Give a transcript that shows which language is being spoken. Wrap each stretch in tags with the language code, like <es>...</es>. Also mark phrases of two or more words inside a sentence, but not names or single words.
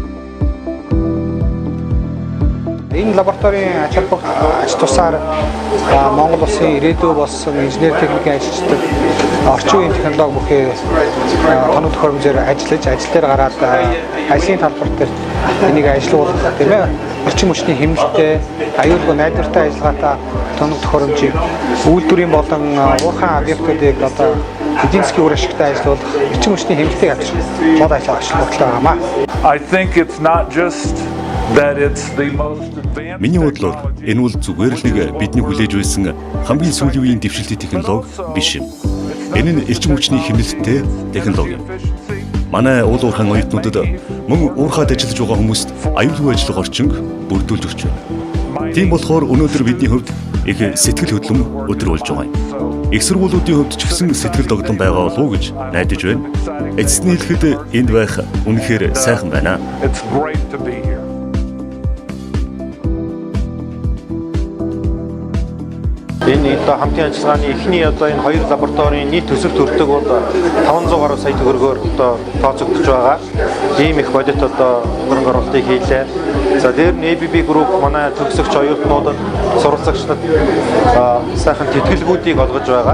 <mn>Энэ лабораторийн ач холбогдол ач тусаар Монгол улсын ирээдүй болсон инженер техникийн ажилчид орчин үеийн технологи бүхий тоног төхөөрөмжөөр ажиллаж ажил дээр гараад ажлын талбар дээр энийг ажилуулах тийм ээ орчин хүчний хэмнэлттэй аюулгүй найдвартай ажиллагаатай тоног төхөөрөмжийг үйлдвэрийн болон уурхайн объектуудыг одоо эдийн засгийн үр ашигтай ажилуулах орчин хүчний хэмнэлтийг авчрах гол ажил багшлууллаа.</mn> <en>I think it's not just that it's the most advanced.</en> <mn>Миний бодлоор энэ бол зүгээр л нэг бидний хүлээж байсан хамгийн сүүлийн үеийн дэвшилтэт технологи биш юм. Энэ нь эрчим хүчний хэмнэлттэй технологи. Манай уул уурхайн оюутнуудад мөн уурхаад ажиллаж байгаа хүмүүст аюулгүй ажиллах орчинг бүрдүүлж өгч байна. Тийм болохоор өнөөдөр бидний хувьд их сэтгэл хөдлөм өдөр болж байгаа юм. Их сургуулиудын хувьд ч гэсэн сэтгэл догдон байгаа болов уу гэж найдаж байна. Эцэст нь хэлэхэд энд байх үнэхээр сайхан байна.</mn> <en>It's great to be here.</en> <mn>Энэ хамтын ажиллагааны эхний энэ хоёр лабораторийн нийт төсөлт төрдөг бол 500 гаруй сая төгрөгөөр тооцогдож байгаа. Ийм их бодит хөрөнгө оруулалтыг хийлээ. За дээр нь ABB Group манай төгсөгч оюутнуудад суралцагчдад сайхан тэтгэлгүүдийг олгож байгаа.</mn>